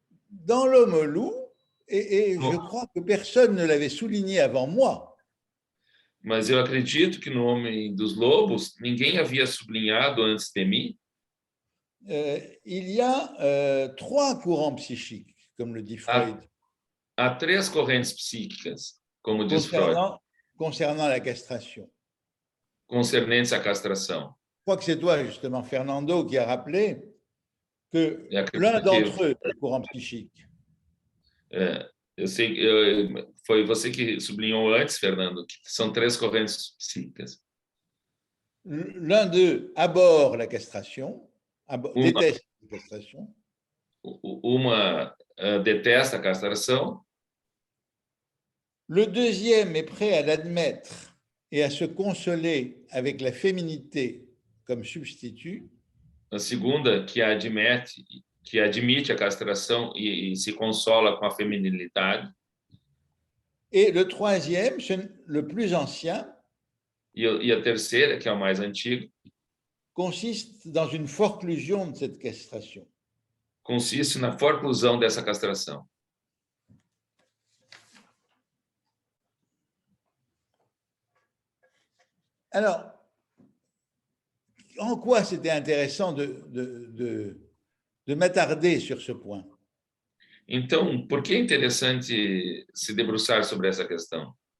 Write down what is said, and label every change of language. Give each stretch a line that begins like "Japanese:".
French: Dans l'homme loup, et je crois que personne ne l'avait souligné avant moi.
Portuguese: Mas eu acredito que no Homem dos Lobos, ninguém havia sublinhado antes de mim.
French: Il y a 3 courants psychiques, comme le dit Freud.
Portuguese: Há 3 correntes psíquicas, como diz Freud,
French: concernant la castration.
Portuguese: Concernentes à castração.
French: Je crois que c'est toi, justement, Fernando, qui a rappelé que l'un d'entre eux, le courant psychique,
Portuguese: eu sei, foi você que sublinhou antes, Fernando, que são 3 correntes psíquicas.
French: L'un d'eux abhorre la castration, déteste la castration.
Portuguese: Uma detesta a castração.
French: Le deuxième est prêt à l'admettre et à se consoler avec la féminité comme substitut.
Portuguese: A segunda, que admite a castração e se consola com a feminilidade.
French: Et le troisième, le plus ancien,
Portuguese: E a terceira, que é o mais antigo,
French: consiste dans une forclusion de cette castration.
Portuguese: Consiste na forclusão dessa castração.
French: Alors, en quoi c'était intéressant de m'attarder sur ce point?
Portuguese: Então, por que é interessante se debruçar sobre essa questão?